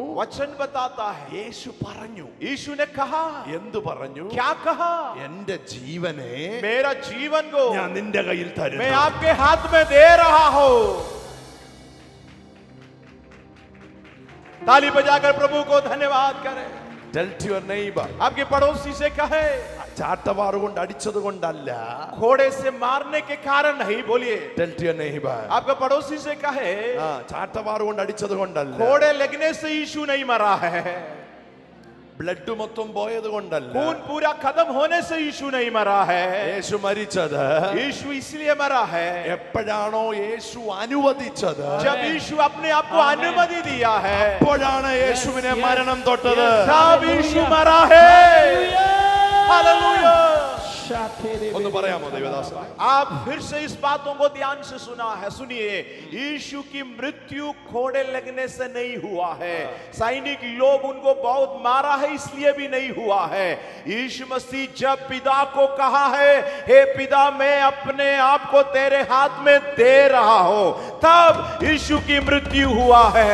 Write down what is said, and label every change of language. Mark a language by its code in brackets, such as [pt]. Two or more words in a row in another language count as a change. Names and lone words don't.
[hi] वचन बताता है, [ml] യേശു പറഞ്ഞു. [hi] यीशु ने कहा, [ml] എന്തു പറഞ്ഞു? [hi] क्या कहा? [ml] എന്റെ ജീവനെ [hi] मेरा जीवन को [ml] ഞാൻ നിന്റെ കയ്യിൽ [hi] मैं [ml] തരുന്നു. [hi] आपके हाथ में दे रहा हूं। ताली बजाकर प्रभु को धन्यवाद करें। [en] Tell to your neighbor, [hi] आपके पड़ोसी से कहे, [ml] ചാട്ടവാറ് കൊണ്ട് അടിച്ചത് കൊണ്ടല്ല. [hi] घोड़े से मारने के कारण नहीं, बोलिए। [en] Tell to your neighbor, [hi] आपका पड़ोसी से कहे, [ml] ചാട്ടവാറ് കൊണ്ട് അടിച്ചത് കൊണ്ടല്ല. [hi] घोड़े लगने से यीशु नहीं मरा है, [ml] ബ്ലഡ് മൊത്തം പോയത് കൊണ്ടല്ല. [hi] खून पूरा खत्म होने से यीशु नहीं मरा है। [ml] യേശു മരിച്ചത് [hi] यीशु इसलिए मरा है, [ml] എപ്പോഴാണോ യേശു അനുവദിച്ചത്, [hi] जब यीशु अपने आप को अनुमति दिया है, [ml] അപ്പോഴാണ് യേശുവിനെ മരണം തൊട്ടത്. [hi] तब यीशु मरा है। हालेलुया। [ml] ഒന്ന് പറയാമോ ദൈവദാസ? [hi] आप फिर से इस बातों को ध्यान से सुना है, सुनिए। यीशु की मृत्यु घोड़े लगने से नहीं हुआ है, सैनिक लोग उनको बहुत मारा है इसलिए भी नहीं हुआ है। यीशु मसीह जब पिता को कहा है, हे पिता मैं अपने आप को तेरे हाथ में दे रहा हूं, तब यीशु की मृत्यु हुआ है।